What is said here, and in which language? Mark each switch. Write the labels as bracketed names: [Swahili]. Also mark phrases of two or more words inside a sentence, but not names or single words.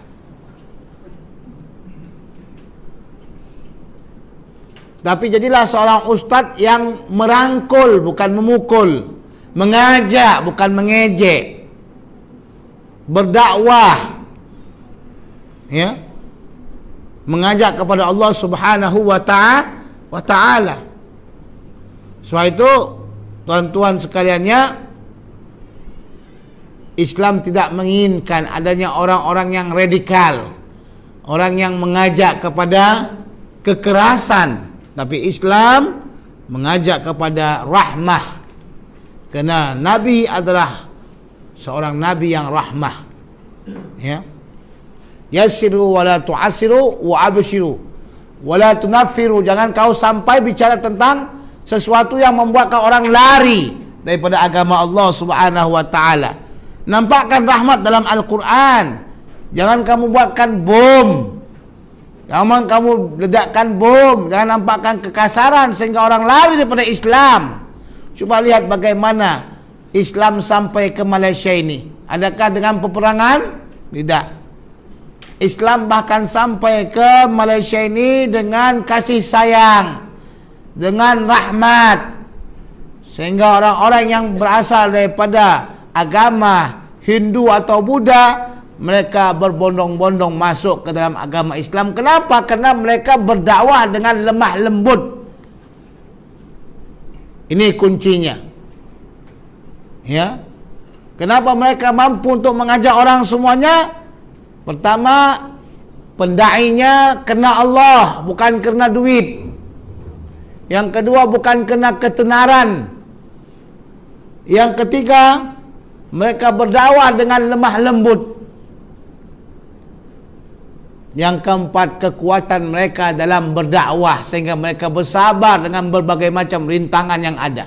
[Malay] Tapi jadilah seorang ustaz yang merangkul, bukan memukul, mengajak, bukan mengejek, berdakwah, ya, mengajak kepada Allah [Arabic] سبحانه وتعالى. [Malay] Sebab itu, tuan-tuan sekaliannya, Islam tidak menginginkan adanya orang-orang yang radikal, orang yang mengajak kepada kekerasan. Tapi Islam mengajak kepada rahmah, kerana Nabi adalah seorang Nabi yang rahmah. [Arabic] يا، يسروا ولا تعسروا وبشروا ولا تنفروا. [Malay] Jangan kau sampai bicara tentang sesuatu yang membuatkan orang lari daripada agama Allah [Arabic] سبحانه وتعالى. [Malay] Nampakkan rahmat dalam Al-Quran. Jangan kamu buatkan bom, jangan kamu ledakkan bom, jangan nampakkan kekasaran sehingga orang lari daripada Islam. Cuba lihat bagaimana Islam sampai ke Malaysia ini. Adakah dengan peperangan? Tidak. Islam bahkan sampai ke Malaysia ini dengan kasih sayang, dengan rahmat, sehingga orang-orang yang berasal daripada agama Hindu atau Buddha, mereka berbondong-bondong masuk ke dalam agama Islam. Kenapa? Karena mereka berdakwah dengan lemah lembut. Ini kuncinya. Ya. Kenapa mereka mampu untuk mengajak orang semuanya? Pertama, pendainya kerana Allah, bukan kerana duit. Yang kedua, bukan kerana ketenaran. Yang ketiga, mereka berdakwah dengan lemah lembut. Yang keempat, kekuatan mereka dalam berdakwah sehingga mereka bersabar dengan berbagai macam rintangan yang ada.